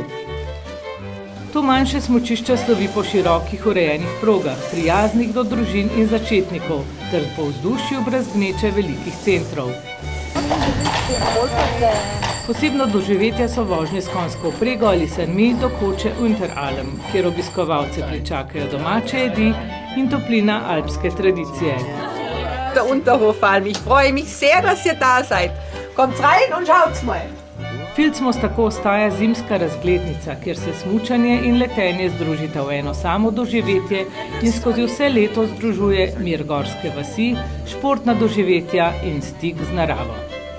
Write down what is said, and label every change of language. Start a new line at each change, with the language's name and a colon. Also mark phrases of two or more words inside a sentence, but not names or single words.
Slovenian: To manjše smučišče slovi po širokih urejenih progah, prijaznih do družin in začetnikov, ter po vzdušju brez gneče velikih centrov. Posebno doživetje so vožnje s konjsko vprego ali sanmi do koče Unteralm, kjer obiskovalce pričakajo domače jedi in toplina alpske tradicije.
German: Der Unterhofalm, ich freue mich sehr, dass ihr da seid. Kommt rein und schaut's mal.
Slovenian: Filzmoos tako ostaja zimska razglednica, kjer se smučanje in letenje združita v eno samo doživetje in skozi vse leto združuje mir gorske vasi, športna doživetja in stik z naravo.